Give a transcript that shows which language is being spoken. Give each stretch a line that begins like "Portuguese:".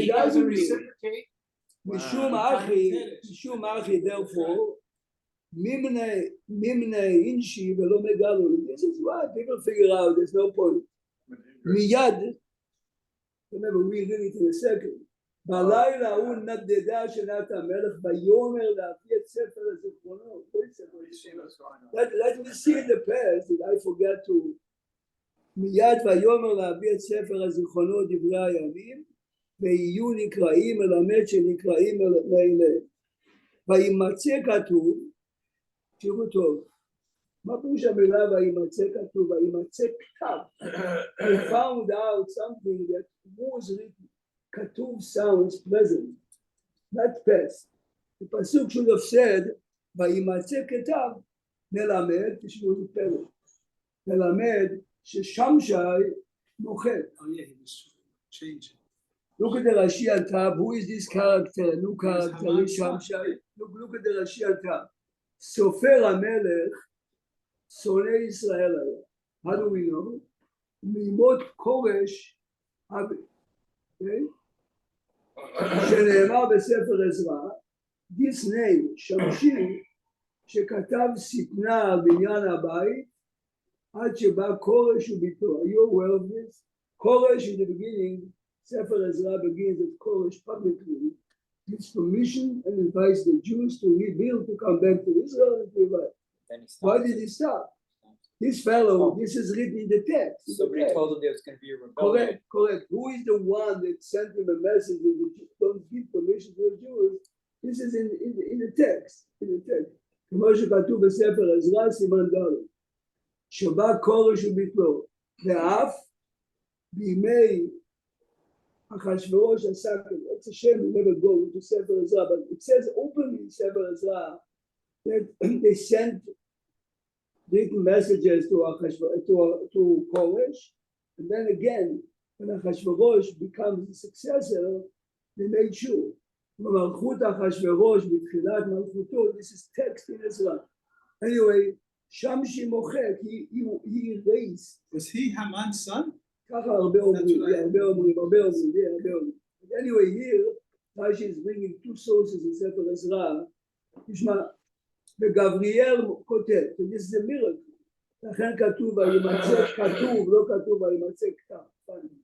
English: He doesn't reciprocate.
Hebrew: Mishum
English: Wow.
Hebrew: Achi, therefore, Mimne Inshi Velo Megalu.
English: This is why people figure out there's no point. Miyad, remember we read it in a second.
Hebrew: בלילה הוא נדדה שנת המלך ויאמר להביא את ספר הזיכרונות.
English: Let me see in the past that I forgot to.
Hebrew: מיד ויאמר להביא את ספר הזיכרונות דברי הימים ויהיו נקראים מלמד שנקראים מאלה. וימצא כתוב, תראו טוב, מה פירוש המילה וימצא כתוב? וימצא כתב.
English: I found out something that was written. כתוב sounds pleasant, not past. The pasuk should have said,
Hebrew: וימצא כתב, מלמד, תשמעו את פלא. מלמד ששמשי מוחק.
English: Oh yeah, he was changing. Look at the Rashi on top. Who is this character? New character is Haman's son. Shamshai. Look at the Rashi on top.
Hebrew: Sofer HaMelech, Sonei Israel היה.
English: How do we know?
Hebrew: מימות כורש אבי.
English: Okay?
Hebrew: שנאמר בספר עזרא,
English: this name,
Hebrew: שמשי, שכתב שטנה על בניין הבית, עד שבא כורש וביתו.
English: Are you aware of this? כורש in the beginning, Sefer Ezra begins with Koresh publicly, gives permission and invites the Jews to rebuild, to come back to Israel and to revive. Why did he stop? This fellow, this is written in the text. Somebody told him there was going to be a rebellion. Correct. Who is the one that sent him a message that the Jews don't give permission to the Jews? This is in the text.
Hebrew: כמו שכתוב בספר עזרא, סימן ד', שבא כורש וביתו, ואף בימי Achashverosh Asakir.
English: It's a shame we never go into Sefer Ezra, but it says openly in Sefer Ezra that they sent written messages to Koresh, and then again, when Achashverosh becomes the successor, they made sure.
Hebrew: Malchut Achashverosh b'tchilat malchuto.
English: This is text in Ezra. Anyway, Shamshi Mochek, he erased. Was he Haman's son?
Hebrew: ככה הרבה אומרים.
English: Anyway, here, Rashi is bringing two sources in ספר עזרא.
Hebrew: תשמע, וגבריאל כותב,
English: and this is a miracle.
Hebrew: לכן כתוב, וימצא כתוב, לא כתוב, וימצא כתב.